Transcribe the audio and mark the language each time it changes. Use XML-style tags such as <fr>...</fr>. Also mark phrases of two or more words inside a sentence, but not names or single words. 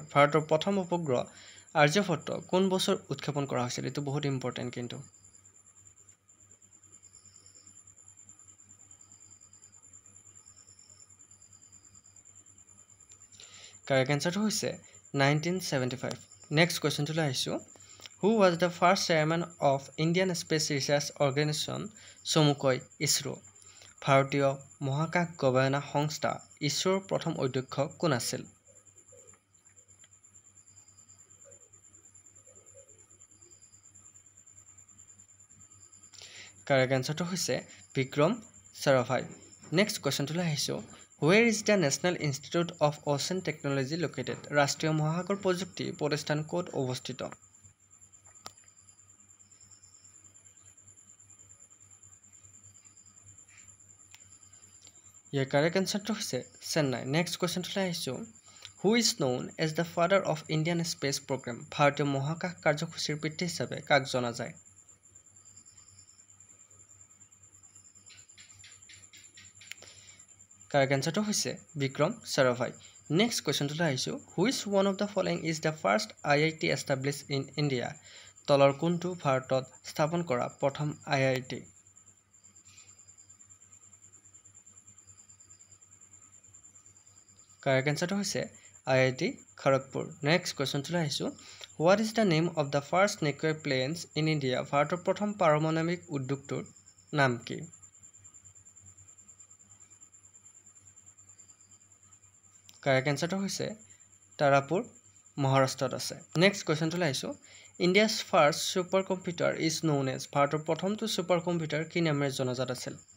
<as>ভাৰতৰ প্ৰথম উপগ্ৰহ আৰ্যভট্ট কোন বছৰ উৎক্ষেপণ কৰা হৈছিল? এইটো বহুত ইম্পৰ্টেণ্ট কিন্তু।</as> <en>correct answer</en> <as>হৈছে 1975।</as> <en>next question</en> <as>আহিছোঁ।</as> <en>Who was the first chairman of Indian Space Research Organization চমুকৈ ইছৰো?</en> <as>ভাৰতীয় মহাকাশ গৱেষণা সংস্থা ইছৰোৰ প্ৰথম অধ্যক্ষ কোন আছিল?</as> <en>correct answer</en> <as>হৈছে বিক্ৰম সাৰাভাই।</as> <en>next question</en> <as>আহিছোঁ।</as> <en>Where is the National Institute of Ocean Technology located?</en> <as>ৰাষ্ট্ৰীয় মহাসাগৰ প্ৰযুক্তি প্ৰতিষ্ঠান ক'ত অৱস্থিত? ইয়াৰ</as> <en>correct answer</en> <as>হৈছে চেন্নাই।</as> <en>next question</en> <as>আহিছোঁ।</as> <en>Who is known as the father of Indian Space Program?</en> <as>ভাৰতীয় মহাকাশ কাৰ্যসূচীৰ পিতৃ হিচাপে কাক জনা যায়?</as> <en>correct answer</en> <as>হৈছে বিক্ৰম সাৰাভাই।</as> <en>next question</en> <as>আহিছোঁ।</as> <en>Which one of the following is the first IIT established in India?</en> <as>তলৰ কোনটো ভাৰতত স্থাপন কৰা প্ৰথম IIT?</as> <en>correct answer</en> <as>হৈছে IIT খড়গপুৰ।</as> <en>next question</en> <as>আহিছোঁ।</as> <en>What is the name of the first nuclear plants in India?</en> <as>ভাৰতৰ প্ৰথম পাৰমাণৱিক উদ্যোগটোৰ নাম কি?</as> <en>correct answer</en> <as>হৈছে তাৰাপুৰ মহাৰাষ্ট্ৰত আছে।</as> <en>next question</en> <as>আহিছোঁ।</as> <en>India's first super computer is known as?</en> <as>ভাৰতৰ প্ৰথমটো ছুপাৰ কম্পিউটাৰ কি নামেৰে জনাজাত আছিল?</as>